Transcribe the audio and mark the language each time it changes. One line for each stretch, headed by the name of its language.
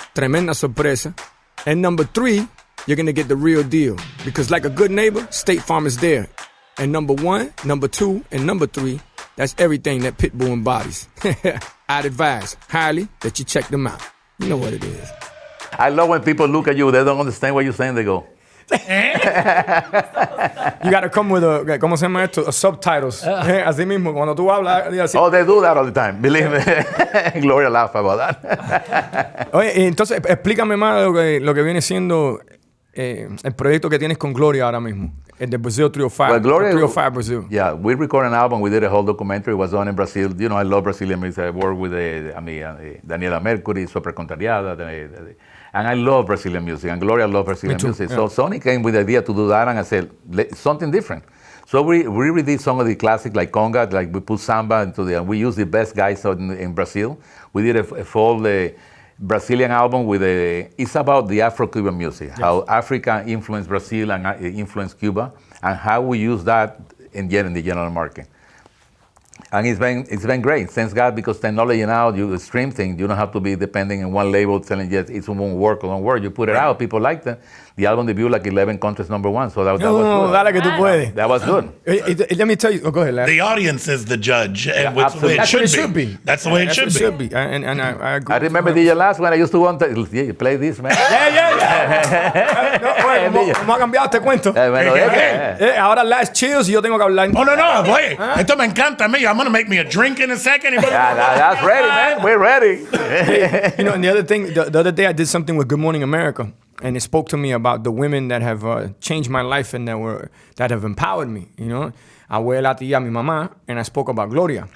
Spanish: Tremenda sorpresa.
English: And number 3, you're going to get the real deal. Because like a good neighbor, State Farm is there. And number 1, number 2, and number 3, that's everything that Pitbull embodies. I'd advise highly that you check them out. You know what it is. I love when people look at you, they don't understand what you're saying, they go. You gotta come with a,
Spanish: ¿cómo se llama esto?
English: Subtitles.
Spanish: Así mismo, cuando tú hablas, así. Oh, they do that all the time, believe me. Gloria laugh about that. Oye, entonces explícame más lo que viene siendo el proyecto que tienes con Gloria ahora mismo. El de Brazil 305.
English: Well, Gloria, 305 Brazil. Yeah, we recorded an album. We did a whole documentary. It was done in Brazil. You know, I love Brazilian music. I work with Daniela Mercury, Super Contrariada, and I love Brazilian music. And Gloria loves Brazilian music. Yeah. So Sony came with the idea to do that, and I said, something different. So we redid some of the classics like conga, like we put samba into and we used the best guys in Brazil. We did a full Brazilian album with it's about the Afro-Cuban music, yes. How Africa influenced Brazil and influenced Cuba, and how we use that in the general market. And it's been great, thanks God, because technology now, you stream things, you don't have to be depending on one label telling you it won't work or don't work. You put it out, people like that. The album debuted like 11 countries #1, so that was good.
Spanish: Dale que tú puedes.
English: That was good. Let me tell you, go ahead, Larry. The audience is the judge, and Yeah, that's the way it That's what it should should be. That's the way it should be. And I agree. I remember DJ Last when I used to want to play this, man. Yeah.
Spanish: No, vamos a cambiar, te cuento. Bueno, Ahora Last Chills y yo tengo que hablar.
English: Oh, no, boy.
Spanish: Esto me encanta a mí.
English: I'm going to make me a drink in a second. That's ready, man. We're ready. You know, and the other thing, the other day I did something with Good Morning America, and it spoke to me about the women that have changed my life and that have empowered me, you know.
Spanish: Abuela, tía, mi mamá,
English: and I spoke about Gloria.